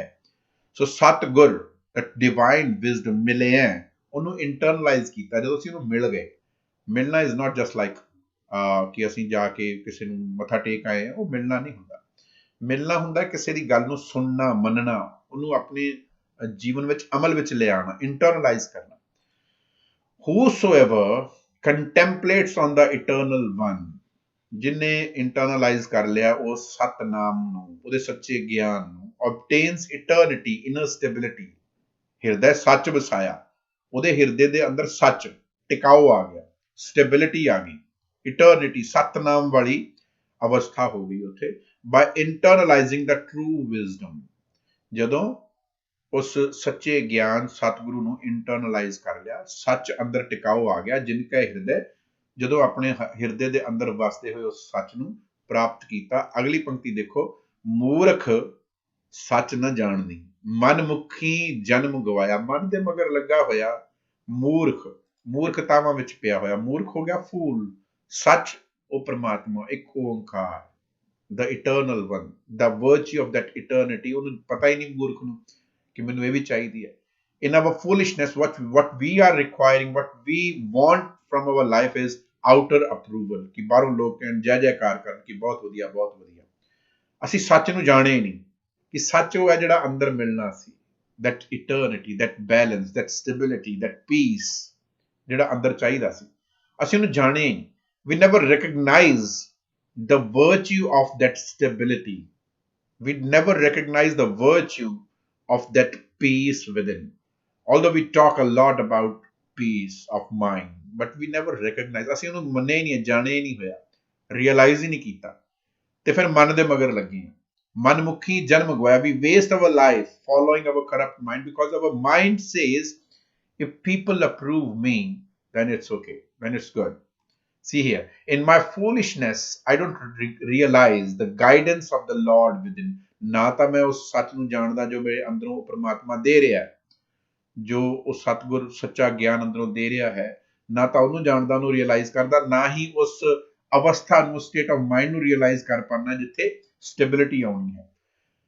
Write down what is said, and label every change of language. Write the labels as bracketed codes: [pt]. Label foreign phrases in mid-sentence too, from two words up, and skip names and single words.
[pa] ਸੋ ਸਤਿਗੁਰ, [en] divine wisdom [pa] ਮਿਲਿਆ, ਉਹਨੂੰ ਇੰਟਰਨਲਾਈਜ਼ ਕੀਤਾ। ਜਦੋਂ ਅਸੀਂ ਉਹਨੂੰ ਮਿਲ ਗਏ, ਮਿਲਣਾ [en] is not just like [pa] ਕਿ ਅਸੀਂ ਜਾ ਕੇ ਕਿਸੇ ਨੂੰ ਮੱਥਾ ਟੇਕ ਆਏ ਹਾਂ, ਉਹ ਮਿਲਣਾ ਨਹੀਂ ਹੁੰਦਾ। ਮਿਲਣਾ ਹੁੰਦਾ ਕਿਸੇ ਦੀ ਗੱਲ ਨੂੰ ਸੁਣਨਾ, ਮੰਨਣਾ, ਉਹਨੂੰ ਆਪਣੇ ਜੀਵਨ ਵਿੱਚ ਅਮਲ ਵਿੱਚ ਲਿਆਉਣਾ, ਇੰਟਰਨਲਾਈਜ਼ ਕਰਨਾ। [en] whosoever contemplates on the eternal one, [pa] ਜਿਹਨੇ ਇੰਟਰਨਲਾਈਜ਼ ਕਰ ਲਿਆ ਉਸ ਸਤਨਾਮ ਨੂੰ, ਉਹਦੇ ਸੱਚੇ ਗਿਆਨ ਨੂੰ, [en] obtains eternity, inner stability, [pa] ਹਿਰਦੇ ਸੱਚ ਵਸਾਇਆ, ਉਹਦੇ ਹਿਰਦੇ ਦੇ ਅੰਦਰ ਸੱਚ, ਟਿਕਾਓ ਆ ਗਿਆ, ਸਟੈਬਿਲਿਟੀ ਆ ਗਈ, ਇਟਰਨਿਟੀ, ਸਤਨਾਮ ਵਾਲੀ ਅਵਸਥਾ ਹੋ ਗਈ ਉੱਥੇ। [en] by internalizing the true wisdom, [pa] ਜਦੋਂ ਉਸ ਸੱਚੇ ਗਿਆਨ ਸਤਿਗੁਰੂ ਨੂੰ ਇੰਟਰਨਲਾਈਜ਼ ਕਰ ਲਿਆ, ਸੱਚ ਅੰਦਰ ਟਿਕਾਓ ਆ ਗਿਆ, ਜਿਨ ਕਾ ਹਿਰਦੇ, ਜਦੋਂ ਆਪਣੇ ਹਿਰਦੇ ਦੇ ਅੰਦਰ ਵਸਦੇ ਹੋਏ ਉਸ ਸੱਚ ਨੂੰ ਪ੍ਰਾਪਤ ਕੀਤਾ। ਅਗਲੀ ਪੰਕਤੀ ਦੇਖੋ, ਮੂਰਖ ਸੱਚ ਨਾ ਜਾਣਦੀ, ਮਨ ਮੁਖੀ ਜਨਮ ਗਵਾਇਆ। ਮਨ ਦੇ ਮਗਰ ਲੱਗਾ ਹੋਇਆ ਮੂਰਖ, ਮੂਰਖਤਾਵਾਂ ਵਿੱਚ ਪਿਆ ਹੋਇਆ, ਮੂਰਖ ਹੋ ਗਿਆ, ਫੂਲ। ਸੱਚ, ਉਹ ਪ੍ਰਮਾਤਮਾ, ਇੱਕ ਓੰਕਾਰ, [en] the eternal one, the virtue of that eternity, [pa] ਉਹਨੂੰ ਪਤਾ ਹੀ ਨਹੀਂ ਮੂਰਖ ਨੂੰ ਕਿ ਮੈਨੂੰ ਇਹ ਵੀ ਚਾਹੀਦੀ ਹੈ। [en] in our foolishness, what we are requiring, what we want from our life is outer approval, [pa] ਕਿ ਬਾਹਰੋਂ ਲੋਕ ਕਹਿਣ, ਜੈ ਜੈਕਾਰ ਕਰਨ ਕਿ ਬਹੁਤ ਵਧੀਆ, ਬਹੁਤ ਵਧੀਆ। ਅਸੀਂ ਸੱਚ ਨੂੰ ਜਾਣੇ ਹੀ ਨਹੀਂ ਕਿ ਸੱਚ ਉਹ ਹੈ ਜਿਹੜਾ ਅੰਦਰ ਮਿਲਣਾ ਸੀ, [en] that eternity, that balance, that stability, that peace, [pa] ਜਿਹੜਾ ਅੰਦਰ ਚਾਹੀਦਾ ਸੀ, ਅਸੀਂ ਉਹਨੂੰ ਜਾਣੇ ਹੀ ਨਹੀਂ। [en] we never recognize the virtue of that stability. We never recognize the virtue of that peace within. Although we talk a lot about peace of mind, but we never recognize, [pa] ਅਸੀਂ ਉਹਨੂੰ ਮੰਨੇ ਹੀ ਨਹੀਂ, ਜਾਣੇ ਹੀ ਨਹੀਂ ਹੋਇਆ, realize ਹੀ ਨਹੀਂ ਕੀਤਾ, ਤੇ ਫਿਰ ਮਨ ਦੇ ਮਗਰ ਲੱਗੇ ਹਾਂ। ਮਨਮੁਖੀ ਜਨਮ ਗਵਾਇਆ। [en] We waste our life following our corrupt mind, because our mind says, if people approve me, then it's okay, then it's good. See here, in my foolishness, I don't realize the guidance of the Lord within. [pa] ਨਾ ਤਾਂ ਮੈਂ ਉਸ ਸੱਚ ਨੂੰ ਜਾਣਦਾ ਜੋ ਮੇਰੇ ਅੰਦਰੋਂ ਪ੍ਰਮਾਤਮਾ ਦੇ ਰਿਹਾ ਹੈ, ਜੋ ਉਹ ਸਤਿਗੁਰ ਸੱਚਾ ਗਿਆਨ ਅੰਦਰੋਂ ਦੇ ਰਿਹਾ ਹੈ, ਨਾ ਤਾਂ ਉਹਨੂੰ ਜਾਣਦਾ, ਉਹਨੂੰ ਰੀਅਲਾਈਜ਼ ਕਰਦਾ, ਨਾ ਹੀ ਉਸ ਅਵਸਥਾ ਨੂੰ, [en] state of mind [pa] ਨੂੰ ਰੀਅਲਾਈਜ਼ ਕਰ ਪਾਉਣਾ ਜਿੱਥੇ ਸਟੈਬਿਲਿਟੀ ਆਉਣੀ ਹੈ।